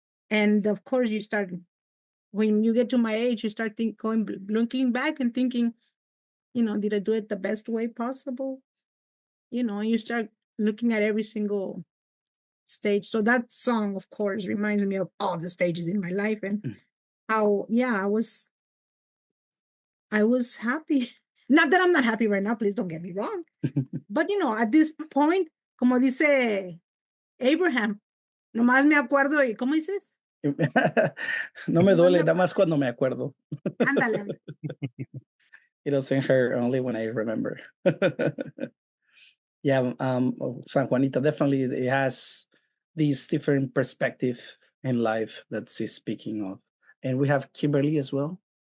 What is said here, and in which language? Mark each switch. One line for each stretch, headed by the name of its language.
English: And of course you start, when you get to my age, you start looking back and thinking, you know, did I do it the best way possible? You know, you start looking at every single stage. So that song, of course, reminds me of all the stages in my life and how, yeah, I was happy. Not that I'm not happy right now, please don't get me wrong. But, you know, at this point,
Spanish: como dice Abraham, nomás me acuerdo y, ¿cómo dices? No me duele, nada más cuando me acuerdo. Ándale.
English: It doesn't hurt only when I remember. Yeah, San Juanita definitely it has these different perspective in life that she's speaking of. And we have Kimberly as well.